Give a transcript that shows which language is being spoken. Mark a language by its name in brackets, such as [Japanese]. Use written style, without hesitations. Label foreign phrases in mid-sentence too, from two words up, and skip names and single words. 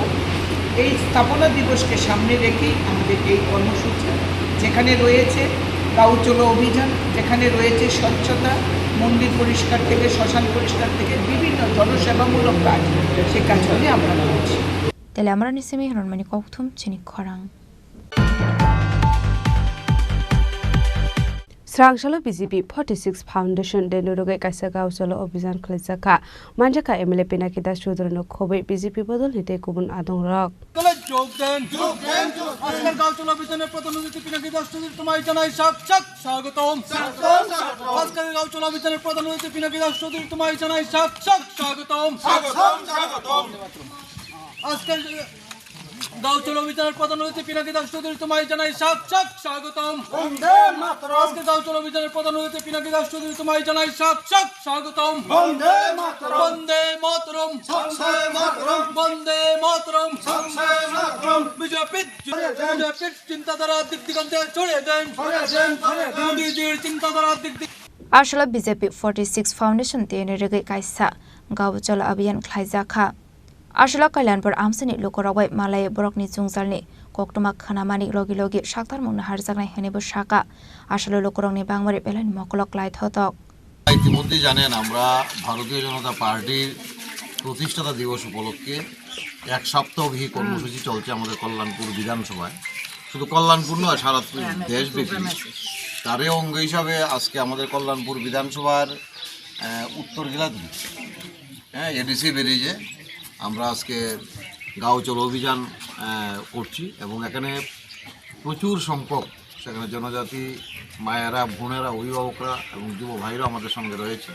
[Bangla] এই স্থাপনা দিবসকে সামনে রেখেই আমাদের এই কর্মসূচি, যেখানে রয়েছে গাঁও চলো অভিযান, যেখানে রয়েছে স্বচ্ছতা, মন্দির পরিষ্কার থেকে শ্মশান পরিষ্কার থেকে বিভিন্ন জনসেবামূলক কাজ, সেই কাজগুলি আমরা করছি। তাহলে আমরা [Kok Borok] নিসেমি হরনমানি কৌথুম চিনি খরাং Srangshalo BJP 46 Foundation Denuroge Kaisa Gao Cholo Abhijan Khlajaka Manjaka MLA Pinaki Das Choudhury Khobai BJP Bodol Hite Kubun Adong Rok [Bangla] যোগদান আজকের গাঁও চলো অভিযানের প্রধানমন্ত্রী পিনাকি দাস চৌধুরী তোমায় জানাই স্বাগতম। আজকের গাঁও চলো অভিযানের প্রধানমন্ত্রী পিনাকি দাস চৌধুরী তোমায় জানাই স্বাগতম। আজকের গাঁও চলো অভিযানের প্রধানমন্ত্রী পিনাকি দাস চৌধুরী তোমায় জানাই স্বাগতম। আজকে গাঁও চলো অভিযানের প্রধানমন্ত্রী পিনাকি দাস চৌধুরী তোমায় জানাই স্বাগতম। বন্দে মাতরম, বন্দে মাতরম। বিজেপির চিন্তাধারা দিক দিগন্তে ছড়িয়ে দেন, মোদীজির চিন্তাধারা দিক [Kok Borok] Ashla BJP 46 Foundation Denuroge Kaisa Gao Cholo Abhijan Khlajaka Ashla Kalyanpur Amsani Lokorawai Malay Borokni Chungjalni Koktuma Khanamani Logi Logi Shaktar Mungna Harjaknai Henibo Shaka Ashla Lokorongni Bangmari Belani Mokolok Lait Hotok [Bangla] ইতিমধ্যে জানেন আমরা ভারতীয় জনতা পার্টির প্রতিষ্ঠাতা দিবস উপলক্ষে এক সপ্তাহব্যাপী কর্মসূচি চলছে আমাদের কল্যাণপুর বিধানসভায়। শুধু কল্যাণপুর নয়, সারা দেশব্যাপী। তারই অঙ্গ হিসাবে আজকে আমাদের কল্যাণপুর বিধানসভার উত্তর গিলাদি এডিসি ব্রিজে আমরা আজকে গাঁও চলো অভিযান করছি এবং এখানে প্রচুর সংখ্যক সেখানে জনজাতি মায়েরা, বোনেরা, অভিভাবকরা এবং যুব ভাইরা আমাদের সঙ্গে রয়েছে।